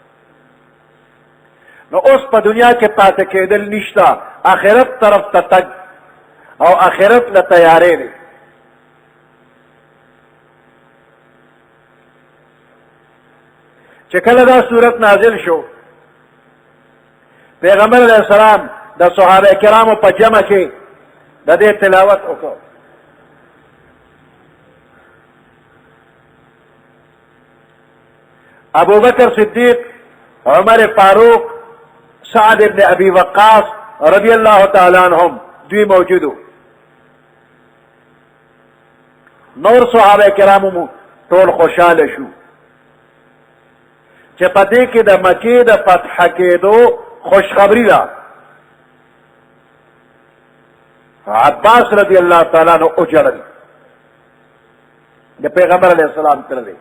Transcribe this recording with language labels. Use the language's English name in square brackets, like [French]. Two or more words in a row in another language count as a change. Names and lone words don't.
[Pashto] نو اوس په دنیا کې پاتې کېدل نشته، آخرت طرف ته تګ او آخرت له تیارې دی. چې کله دا صورت نازل شو پیغمبر [Arabic] علیه السلام [Pashto] د صحابه کرامو په جمع کې د دې تلاوت وکړ. ابو بکر صدیق، عمر فاروق، سعد ابن ابی وقاص [Arabic] رضی اللہ تعالی عنہم [Pashto] دوی موجودو. نور صحابه کرامو ټول خوشاله شو چې په دې کې د مکې د فتح کېدو خوشخبری ده. عباس [Arabic] رضی الله تعالی عنہ [Pashto] اجړل د پیغمبر [Arabic] علیه السلام [Pashto] تر دی.